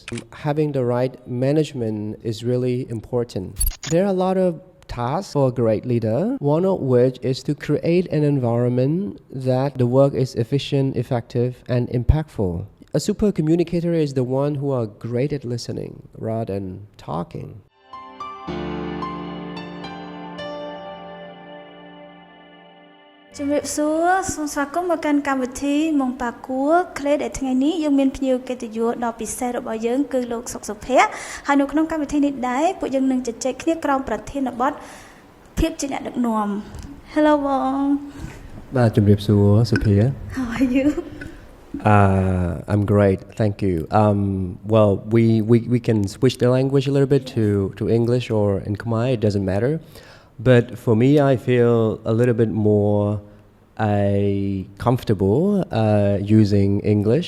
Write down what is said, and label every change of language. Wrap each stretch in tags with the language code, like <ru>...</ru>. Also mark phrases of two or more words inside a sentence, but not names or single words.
<en>Having the right management is really important. There are a lot of tasks for a great leader, one of which is to create an environment that the work is efficient, effective, and impactful. A super communicator is the one who are great at listening rather than talking.</en> <km>ជំរាបសួរសូមស្វាគមន៍មកកាន់កម្មវិធី Mon Parcours CLE ដែលថ្ងៃនេះយើងមានភ្ញៀវកិត្តិយសដ៏ពិសេសរបស់យើងគឺលោកសុកសុភ័ក្រហើយនៅក្នុងកម្មវិធីនេះដែរពួកយើងនឹងជជែកគ្នាក្រោមប្រធានបទភាពជាអ្នកដឹកនាំ Hello បង បាទជំរាបសួរសុភា</km> <en>How are you I'm great, thank you. Well, we can switch the language a little bit to English or in Khmer, it doesn't matter. But for me, I feel a little bit more comfortable using English.</en>